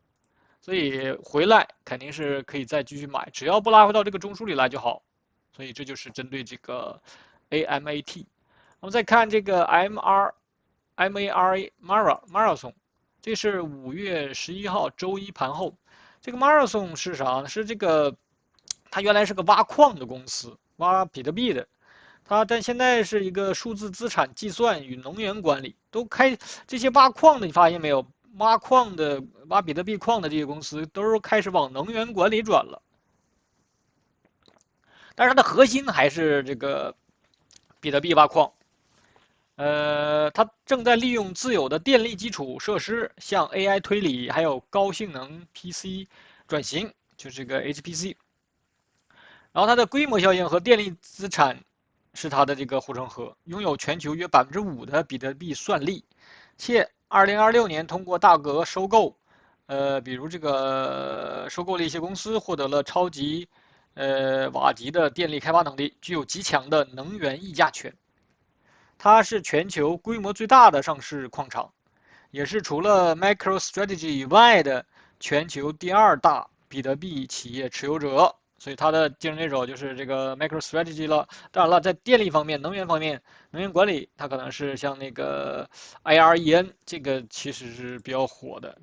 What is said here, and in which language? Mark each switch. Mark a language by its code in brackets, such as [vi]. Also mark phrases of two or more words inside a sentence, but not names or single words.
[zh] 所以回來肯定是可以再繼續買，只要不拉回到這個中樞裡來就好。所以這就是針對這個 AMAT。我們再看這個 Marathon，這是5月11號周一盤後。這個 Marathon 是啥呢？是這個，它原來是個挖礦的公司，挖比特幣的。但現在是一個數字資產計算與能源管理，都開這些挖礦的，你發現沒有？挖礦的、挖比特幣礦的這些公司，都是開始往能源管理轉了。但是它的核心還是這個比特幣挖礦。它正在利用自有的電力基礎設施向 AI 推理，還有高性能 PC 轉型，就是這個 HPC。然後它的規模效應和電力資產是它的這個護城河，擁有全球約5%的比特幣算力，且2026年通過大額收購，比如這個收購了一些公司，獲得了超級瓦級的電力開發能力，具有極強的能源議價權。它是全球規模最大的上市礦場，也是除了 MicroStrategy 以外的全球第2大比特幣企業持有者。所以它的競爭對手就是這個 MicroStrategy 了。當然了，在電力方面、能源方面、能源管理，它可能是像那個 IREN， 這個其實是比較火的。